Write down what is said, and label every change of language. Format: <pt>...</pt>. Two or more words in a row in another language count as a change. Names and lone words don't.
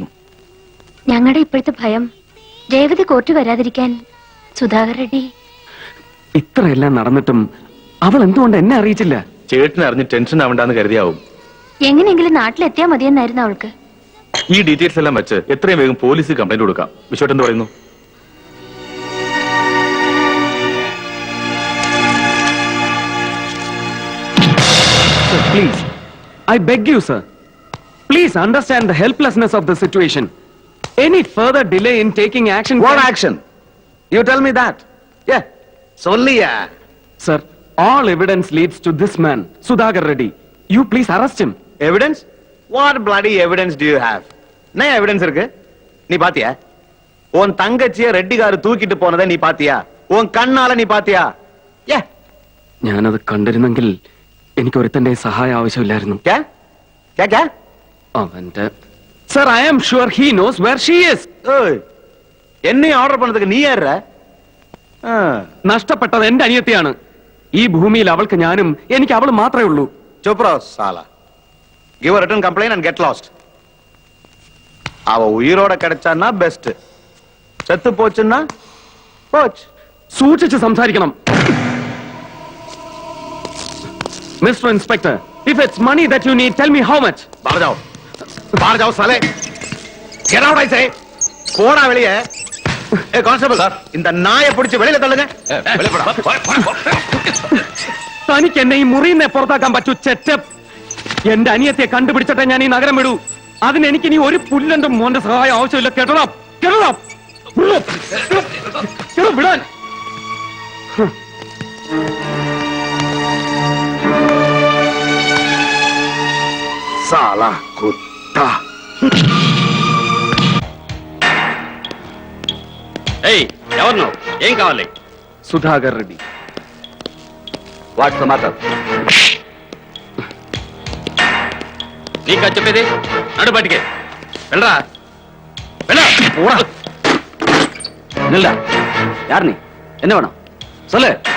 <ml>ഞങ്ങളുടെ ഇപ്പോഴത്തെ ഭയം രേവതി കോർട്ട് വരാതിരിക്കാൻ സുധാകർ റെഡ്ഡി. ഇത്രയെല്ലാം നടന്നിട്ടും അവൾ എന്തുകൊണ്ട് എന്നെ അറിയിച്ചില്ല? ചേട്ടനെ അറിഞ്ഞ് ടെൻഷൻ ആവണ്ടെന്ന് കരുതിയാവും. എങ്ങനെയെങ്കിലും നാട്ടിലെത്തിയാ മതിയെന്നായിരുന്നു അവൾക്ക്. ഈ ഡീറ്റെയിൽസ് എല്ലാം വെച്ച് എത്രയും വേഗം പോലീസിൽ കംപ്ലൈന്റ് കൊടുക്കാം. വിശ്വട്ട് എന്ത് പറയുന്നു?</ml> <en>Sir, please. I beg you, sir. Please understand the helplessness of the situation. Any further delay in taking action... What action? You tell me that. Yeah. Solliya. Sir, all evidence leads to this man, Sudhakar Reddy. You please arrest him. Evidence? What bloody evidence do you have?</en> <ta>என்ன எவிடன்ஸ் இருக்கு? நீ பாத்தியா? உன் தங்கச்சிய ரெட்டிகாரு தூக்கிட்டு போனதை நீ பாத்தியா? உன் கண்ணால நீ பாத்தியா?</ta> <en>Yeah.</en> <ml>ഞാനത് കണ്ടിരുന്നെങ്കിൽ എനിക്ക് ഒരുത്തന്റെ സഹായം ആവശ്യമില്ലായിരുന്നു.</ml> <hi>क्या? क्या क्या?</hi> <en>അവന്റെ Sir, I am sure he knows where she is.</en> <ta>ஓய். என்னையும் ஆர்டர் பண்ணதுக்கு நீ யாரா?</ta> <ml>നഷ്ടപ്പെട്ടത് എന്റെ അനിയത്തിയാണ്. ഈ ഭൂമിയിൽ അവൾക്ക് ഞാനും എനിക്ക് അവൾ മാത്രമേ ഉള്ളൂ.</ml> <hi>चुप रहो साला.</hi> <en>Give a written complaint and get lost.</en> <ta>அவ உயிரோட கிடைச்சான்னா பெஸ்ட். செத்து போச்சுன்னா போச்சு.</ta> <ml>സൂക്ഷിച്ച് സംസാരിക്കണം.</ml> <en>Mister Inspector, if it's money that you need, tell me how much.</en> <hi>बाहर जाओ साले.</hi> <en>Get out, I say.</en> <ta>போடா வெளியே. ஏ கான்ஸ்டபிள் சார், இந்த நாயை பிடிச்சு வெளியில தள்ளுங்க. வெளிய போடா.</ta> <ml>തനിക്ക് എന്നെ ഈ മുറിയിൽ നിന്ന് പുറത്താക്കാൻ പറ്റൂ ചെറ്റപ്പ്. എന്റെ അനിയത്തെ കണ്ടുപിടിച്ചിട്ടേ ഞാൻ ഈ നഗരം വിടൂ. അതിന് എനിക്ക് ഇനി ഒരു പുല്ലന്റെ മോന്റെ സഹായം ആവശ്യമില്ല. കേട്ടോ വിടാൻ.</ml> <hi>साला कुत्ता.</hi> <te>ఎవరు ఏం కావాలి? సుధాకర్ రెడ్డి.</te> <en>What's the matter?</en> <te>నీకా చెప్పేది? నడు బయటికి వెళ్ళరా.</te> <ta>நில்லா. யார் நீ? என்ன வேணும் சொல்லு.</ta>